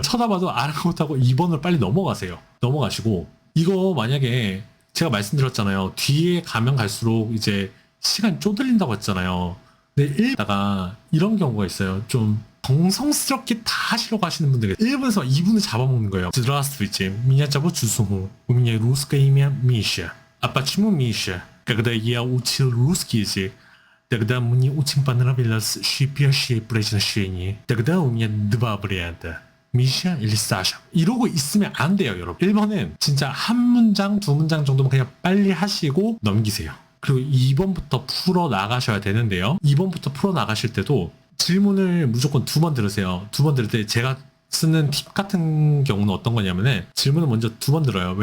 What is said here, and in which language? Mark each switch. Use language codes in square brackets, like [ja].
[ko] 쳐다봐도 아랑곳하고 2번을 빨리 넘어가세요. 넘어가시고 이거 만약에 제가 말씀드렸잖아요. 뒤에 가면 갈수록 이제 시간 쪼들린다고 했잖아요. 근데 읽다가 이런 경우가 있어요. 좀 정성스럽게 다 하시려고 하시는 분들 일본에서 이분을 잡아먹는 거예요. [ru] Здравствуйте, меня зовут Чусунгу. У меня русское имя Миша. А почему Миша? Когда я учил русский язык, тогда мне очень понравилось шипящее произношение. Тогда у меня два варианта. [ko] 미샤 [ru] или [ko] 사샤 이러고 있으면 안 돼요, 여러분. 1번은 진짜 한 문장, 두 문장 정도만 그냥 빨리 하시고 넘기세요. 그리고 2번부터 풀어 나가셔야 되는데요. 2번부터 풀어 나가실 때도 질문을 무조건 2번 들으세요. 2번 들을 때 제가 쓰는 팁 같은 경우는 어떤 거냐면은 질문을 먼저 2번 들어요.